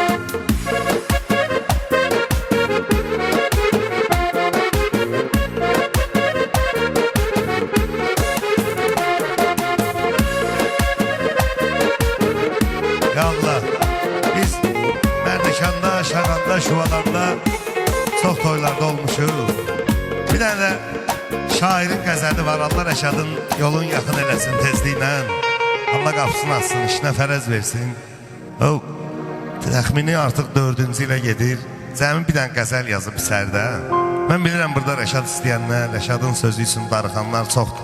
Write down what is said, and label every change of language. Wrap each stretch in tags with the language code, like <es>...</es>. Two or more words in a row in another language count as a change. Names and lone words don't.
<az>Ya Allah, biz Mərdəkanda, Şağanda, Şuvalanda çok toylarda olmuşuq. Bir tane de şairin qəzəli var. Allah Rəşadın yolun yaxın eləsin tezliklə. Allah qapısını açsın, işinə fərəz versin. O, təxmini artıq 4-cü ilə gedir. Cəmin bir dənə qəzəl yazıb içərdə. Mən bilirəm burada Rəşad istəyənlər, Rəşadın sözü üçün darıxanlar çoxdur.</az>